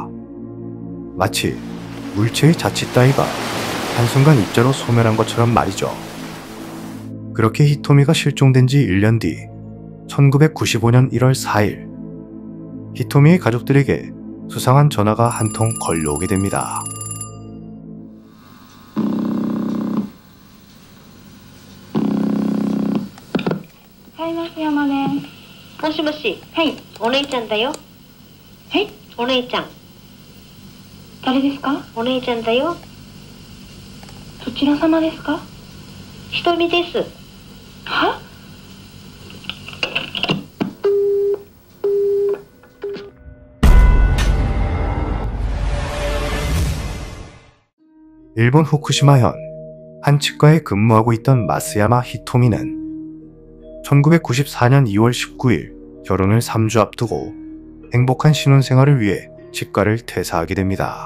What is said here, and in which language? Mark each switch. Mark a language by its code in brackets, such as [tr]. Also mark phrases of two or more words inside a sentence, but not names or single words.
[ko] 마치 물체의 자칫 따위가 한순간 입자로 소멸한 것처럼 말이죠. 그렇게 히토미가 실종된 지 1년 뒤 1995년 1월 4일 히토미의 가족들에게 수상한 전화가 한 통 걸려오게 됩니다. [ja] はい、松山です。もしもし。はい、お姉ちゃんだよ。はい、お姉ちゃん。誰ですか？お姉ちゃんだよ。どちら様ですか？ひとみです。は？ [ko] 일본 후쿠시마현 한 치과에 근무하고 있던 마쓰야마 히토미는 1994년 2월 19일 결혼을 3주 앞두고 행복한 신혼생활을 위해 치과를 퇴사하게 됩니다.